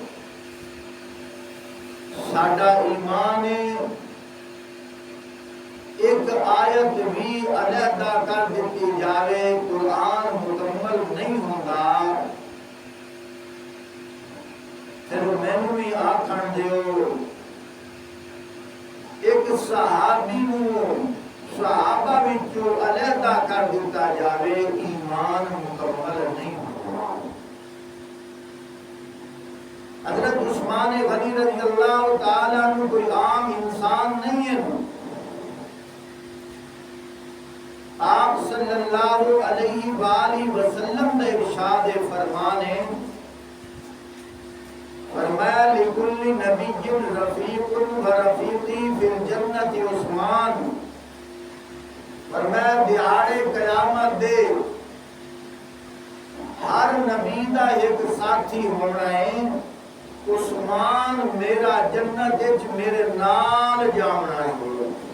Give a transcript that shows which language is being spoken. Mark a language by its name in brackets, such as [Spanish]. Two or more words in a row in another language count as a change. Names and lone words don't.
[Punjabi] ساڈا ایمان ایک آیت بھی علیحدہ کر دیتی جاوے قرآن مکمل نہیں ہوگا۔ پھر مینوں بھی آکھن دیو ایک صحابی نو صحابہ وچوں علیحدہ کر دیتا جاوے ایمان مکمل نہیں ہوگا۔ [Urdu] حضرت عثمان غنی [Arabic] رضی اللہ تعالیٰ عنہ [Urdu] کوئی عام انسان نہیں ہے۔ آپ [Arabic] صلی اللہ علیہ وآلہ وسلم [Urdu] نے ارشاد فرمانے [Punjabi] فرمایا [Arabic] لِكُلِّ نَبِيٍّ رَفِيقٌ وَرَفِيقِي فِي الْجَنَّةِ [Punjabi] عثمان، فرمایا دہاڑے قیامت دے ہر نبی دا ایک ساتھی ہونا ہے، عثمان میرا جنت وچ میرے نال جانا ہے۔